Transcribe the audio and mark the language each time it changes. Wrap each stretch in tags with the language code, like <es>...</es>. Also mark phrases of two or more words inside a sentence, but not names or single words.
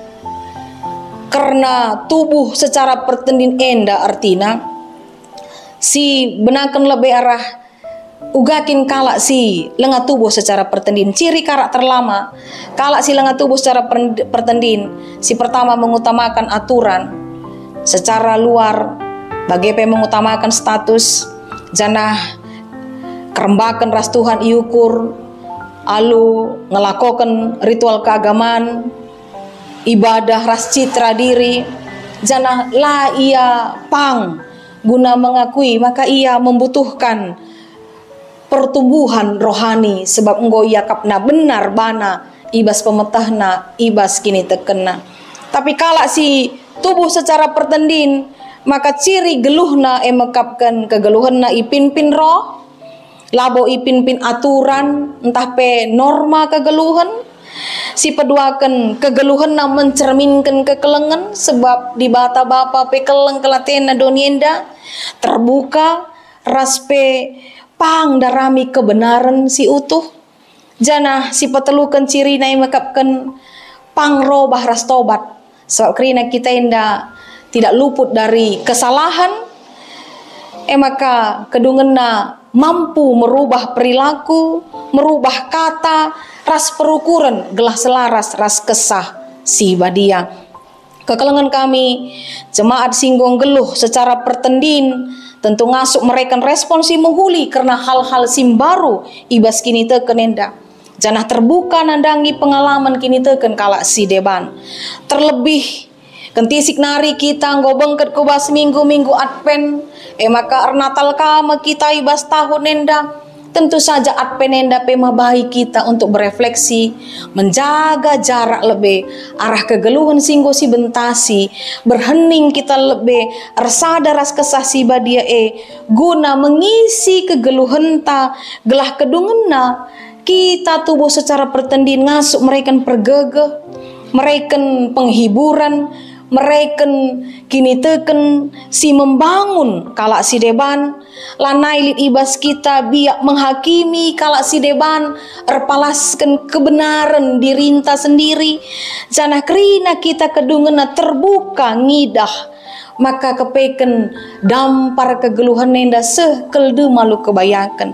<btx>karena tubuh secara pertendin enda artina si benakan lebih arah ugakin kalak si lenga tubuh secara pertendin. Ciri karakter lama kalak si lenga tubuh secara pertendin,</btx> <id>si pertama mengutamakan aturan secara luar, bagaimana mengutamakan status</id> <btx>janah kerembakan ras Tuhan iukur, alu ngelakokan ritual keagamaan, ibadah ras citra diri, janah la ia pang guna mengakui maka ia membutuhkan pertumbuhan rohani, sebab enggo ia kapna benar bana ibas pemetahna ibas kini tekena. Tapi kala si tubuh secara pertendin, maka ciri geluhna emekapkan kegeluhanna ipin-pin roh, labo ipin-pin aturan entah pe norma kegeluhan, si peduakan kegeluhanna mencerminkan kekelengan, sebab di bata bapa pe keleng kelatena donienda terbuka raspe pang darami kebenaran si utuh. Janah si petelukan ciri na emekapkan pang robah ras tobat, sebab kerina kita inda</btx> <id>tidak luput dari kesalahan,</id> <btx>maka kedungena</btx> <id>mampu merubah perilaku, merubah kata,</id> <btx>ras perukuran gelah selaras ras kesah si badia. Kekelengan kami jemaat singgung geluh secara pertendin, tentu ngasuk mereka respon si muhuli karena hal-hal simbaru ibas kini tekenenda. Janah terbuka nandangi pengalaman kini teken kalak si deban. Terlebih kentisik nari kita nggo bengket kubas minggu-minggu adven, maka Natal kama kita ibas tahun nenda.</btx> <id>Tentu saja</id> <btx>adven nenda pema</btx> <id>baik kita untuk berefleksi, menjaga jarak lebih,</id> <btx>arah kegeluhan singgo si bentasi, berhening kita lebih, resada ras kesah si badia guna mengisi kegeluhan ta, gelah kedungena, kita tubuh secara pertendin ngasuk mereka pergegeh, mereka penghiburan, mereka kini teken si membangun kalak si deban, lanai lit ibas kita biak menghakimi kalak si deban, erpalaskan kebenaran dirinta sendiri. Janah kerina kita kedungena terbuka ngidah, maka kepeken dampar kegeluhan enda sekeldu malu kebayakan.</btx>